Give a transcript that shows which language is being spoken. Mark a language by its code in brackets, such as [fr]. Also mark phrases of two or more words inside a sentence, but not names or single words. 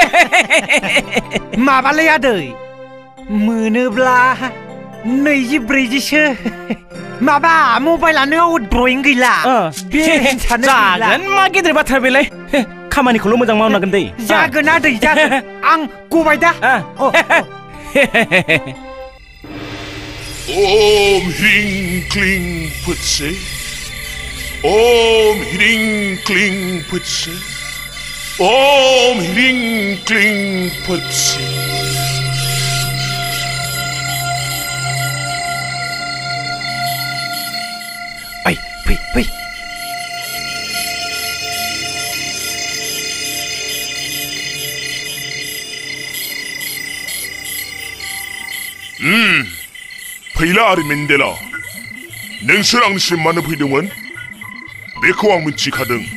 [brx] माबालै आदै मोनोब्ला 20-40सो माबा मबाइलानो ड्रयिं गैला जागोन मा गेदेर बाथ्रा बेलाय खामानिखौल' मोजां मावनांगोन दै जागोन आदै जागोन आं गबाय दा [sa] ओम ह्रीं क्लीं फुत्से ओम ह्रीं क्लीं फुत्से ओम ह्रीं क्लीं फुत्से [brx] फै फैला आरो मेन्देला नोंसोर आंनिसिम मानो फैदोंमोन बेखौ आं मिथिखादों